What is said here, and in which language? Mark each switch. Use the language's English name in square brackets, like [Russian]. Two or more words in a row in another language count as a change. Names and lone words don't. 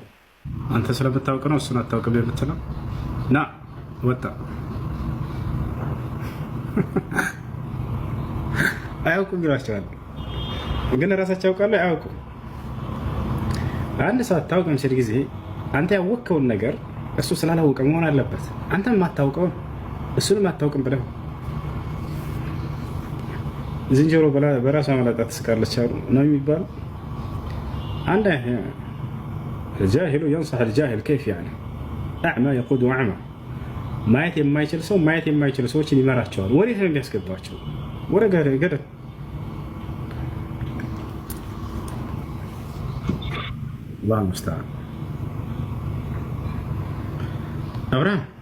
[Amharic] አንተ ስለምታውቅ ነው እሱን አታውቅም የምትለው ና ወጣ። አያውቁም ይሏቸዋል፣ ግን ራሳቸው ያውቃሉ። አያውቁም። አንድ ሰው አታውቅም ሲል ጊዜ አንተ ያወቅከውን ነገር እሱ ስላላወቀ መሆን አለበት። አንተም የማታውቀውን እሱንም አታውቅም ብለህ ዝንጀሮ በራሷ መላጣ ትስቃለች አሉ ነው የሚባለው። አንድ [Arabic] الجاهل ينصح الجاهل كيف يعني أعمى يقود أعمى [Amharic] ማየት የማይችል ሰው ማየት የማይችል ሰዎችን ይመራቸዋል። ወዴት ነው የሚያስገባቸው? ወደ ገደል። [Arabic] الله المستعان። [Amharic] አብርሃም